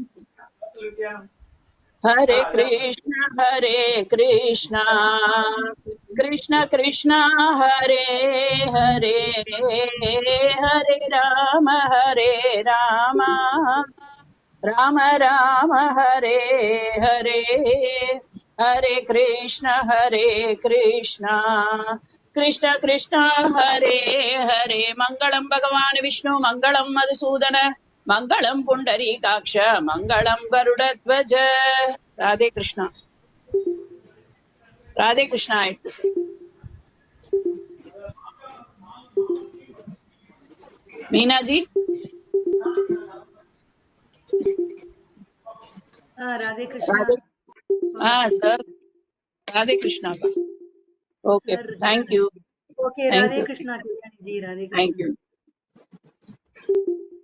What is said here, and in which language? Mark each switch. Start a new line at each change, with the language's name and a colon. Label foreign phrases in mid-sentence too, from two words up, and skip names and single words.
Sanskrit: हरे कृष्ण कृष्ण कृष्ण हरे हरे हरे राम राम राम हरे हरे हरे कृष्ण कृष्ण कृष्ण हरे हरे मंगलम भगवान विष्णु मंगलम मधुसूदन मंगलम पुंडरीकाक्ष मंगलम गरुड़ध्वज.
Hindi: राधे कृष्णा. राधे कृष्णा.
English: I have to say.
Hindi: मीना जी. राधे कृष्णा. हाँ सर. राधे कृष्णा.
English: Okay, thank you. Okay, Radhe Krishna ji, Radhe Krishna. Thank you.